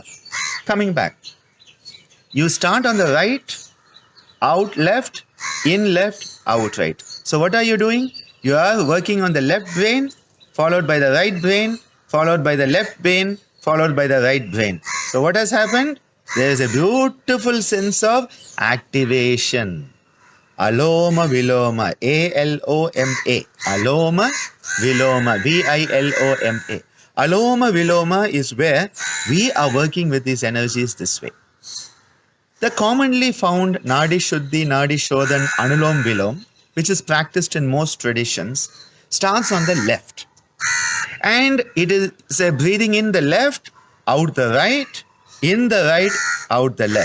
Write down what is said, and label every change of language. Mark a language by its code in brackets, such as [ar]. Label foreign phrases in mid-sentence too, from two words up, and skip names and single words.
[en] Coming back, you start on the right, out left, in left, out right. So what are you doing? You are working on the left brain, followed by the right brain, followed by the left brain, followed by the right brain. So what has happened? There is a beautiful sense of activation. Aloma Viloma, A-L-O-M-A. Aloma Viloma, V-I-L-O-M-A. Aloma Viloma is where we are working with these energies this way. The commonly found Nadi Shuddhi, Nadi Shodhan, Anulom Vilom, which is practiced in most traditions, starts on the left. And it is a breathing in the left, out the right, in the right, out the left.